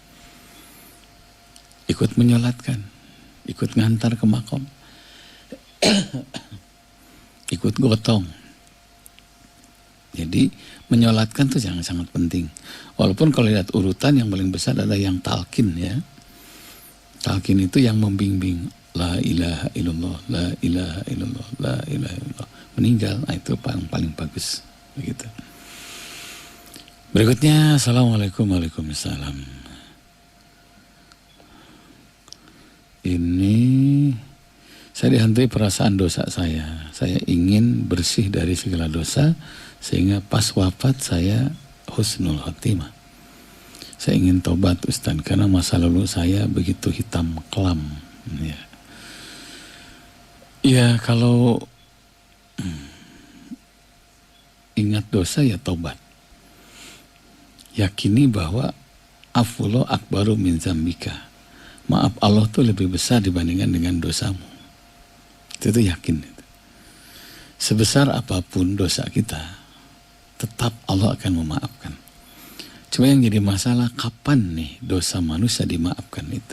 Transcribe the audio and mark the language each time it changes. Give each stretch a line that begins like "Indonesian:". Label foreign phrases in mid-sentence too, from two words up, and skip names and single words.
Indonesian: Ikut menyolatkan. Ikut ngantar ke makom. Ikut gotong. Jadi menyolatkan itu sangat penting. Walaupun kalau lihat urutan yang paling besar ada yang talqin ya. Talqin itu yang membimbing.
Arabic: لا إله إله إلا الله، لا إله إلا الله، لا إله إلا الله.
Indonesian: Meninggal, nah itu paling bagus begitu. Berikutnya,
Arabic: السلام عليكم، وعليكم السلام.
Indonesian: Ini saya dihantui perasaan dosa saya. Saya ingin bersih dari segala dosa sehingga pas wafat saya
Arabic: حسن الخاتمة.
Indonesian: Saya ingin tobat Ustaz karena masa lalu saya begitu hitam kelam. Ya kalau ingat dosa ya tobat. Yakini bahwa
Arabic: عفو الله أكبر من ذنبك.
Indonesian: Maaf Allah tuh lebih besar dibandingkan dengan dosamu. Itu yakin. Sebesar apapun dosa kita, tetap Allah akan memaafkan. Cuma yang jadi masalah kapan nih dosa manusia dimaafkan itu.